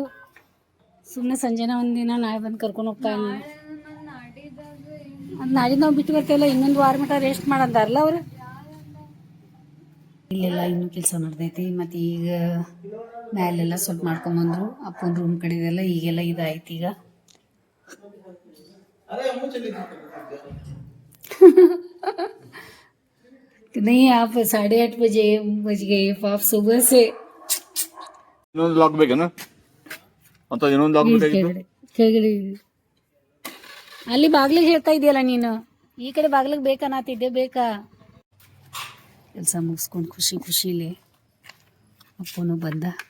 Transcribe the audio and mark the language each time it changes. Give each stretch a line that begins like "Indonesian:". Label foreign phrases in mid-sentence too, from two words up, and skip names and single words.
Kannada: ಸುಮ್ಮನೆ ಸಂಜೆನ ಒಂದಿನ ನಾಳೆ ಬಂದು ಕರ್ಕೊಂಡು ಹೋಗ್ತಾನೆ. ಅದು ನಾಡಿದ್ದು ನಾವು ಬಿಟ್ಟು ಬರ್ತೇವಲ್ಲ, ಇನ್ನೊಂದು ವಾರ ಮಟ್ಟ ರೆಸ್ಟ್ ಮಾಡಂತಾರಲ್ಲ ಅವ್ರು. ಇಲ್ಲೆಲ್ಲ ಇನ್ನೂ ಕೆಲಸ ನಡೆದೈತಿ. ಮತ್ತು ಈಗ ಮ್ಯಾಲೆಲ್ಲ ಸ್ವಲ್ಪ ಮಾಡ್ಕೊಂಬಂದರು. ಅಪ್ಪನ ರೂಮ್ ಕಡೆದೆಲ್ಲ ಈಗೆಲ್ಲ ಇದಾಯ್ತು.
Hindi: ಈಗ नहीं आप 8:30 बजे बज गए आप सुबह से.
Kannada: ಇನ್ನೊಂದು ಲಾಕ್ ಬೇಕೇನ ಅಂತ? ಇನ್ನೊಂದು ಲಾಕ್ ಬೇಕಾಗಿತ್ತು ಕೆಳಗಡೆ. ಅಲ್ಲಿ ಬಾಗ್ಲಿಗೆ ಹೇಳ್ತಾ ಇದೆಯಲ್ಲ ನೀನು, ಈ ಕಡೆ ಬಾಗ್ಲಿಗೆ ಬೇಕನ್ನತ್ತಿದ್ದೆ. ಬೇಕಾ? ಕೆಲಸ ಮುಗಿಸ್ಕೊಂಡು ಖುಷಿಲಿ ಅಪ್ಪನು ಬಂದ.